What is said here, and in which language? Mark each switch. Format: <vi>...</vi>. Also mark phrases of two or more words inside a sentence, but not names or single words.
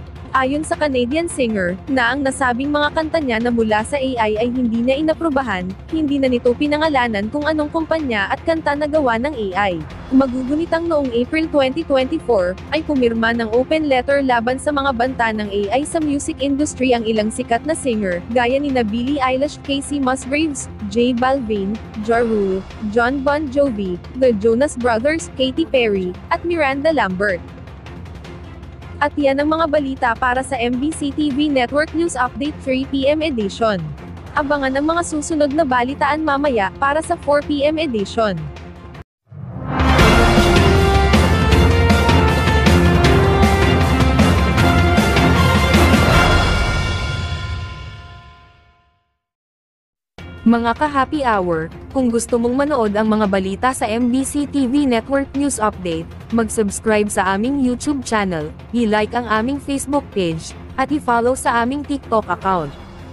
<tl>Ayon sa</tl> <en>Canadian singer,</en> <tl>na ang nasabing mga kanta niya na mula sa AI ay hindi niya inaprubahan, hindi na nito pinangalanan kung anong kumpanya at kanta na gawa ng AI. Magugunitang noong April 2024, ay pumirma ng</tl> <en>open letter</en> <tl>laban sa mga banta ng AI sa</tl> <en>music industry</en> <tl>ang ilang sikat na singer, gaya ni Billie Eilish, Casey Musgraves, J Balvin, Ja Rule, Jon Bon Jovi, The Jonas Brothers, Katy Perry, at Miranda Lambert. At yan ang mga balita para sa MBC TV Network News Update 3</tl> <en>PM edition.</en> <tl>Abangan ang mga susunod na balitaan mamaya para sa 4</tl> <en>PM edition.</en> <tl>Mga ka-</tl> <en>happy hour,</en> <tl>kung gusto mong manood ang mga balita sa MBC TV Network News Update, mag-subscribe sa aming YouTube channel, i-like ang aming Facebook page, at i-follow sa aming TikTok account.</tl>